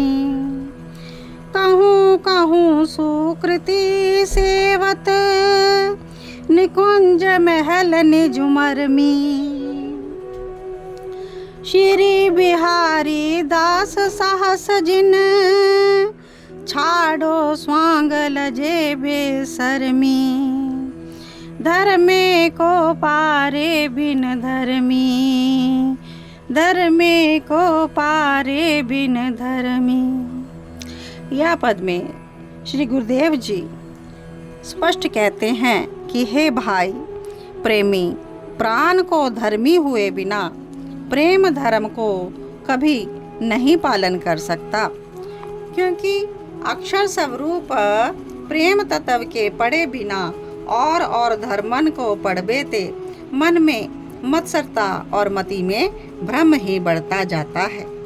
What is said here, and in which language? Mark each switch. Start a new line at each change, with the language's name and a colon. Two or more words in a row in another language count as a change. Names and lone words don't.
Braj: कहूँ कहूँ सुकृति सेवत, निकुंज महल निज मरमी। श्री बिहारी दास साहस जिन, छाड़ो स्वांग लजे बेसरमी। धर्मे को पारे बिन धर्मी, धर्मे को पारे बिन धर्मी।
Hindi: यह पद में श्री गुरुदेव जी स्पष्ट कहते हैं कि हे भाई प्रेमी, प्राण को धर्मी हुए बिना प्रेम धर्म को कभी नहीं पालन कर सकता, क्योंकि अक्षर स्वरूप प्रेम तत्व के पढ़े बिना और धर्मन को पढ़बे ते मन में मत्सरता और मति में भ्रम ही बढ़ता जाता है।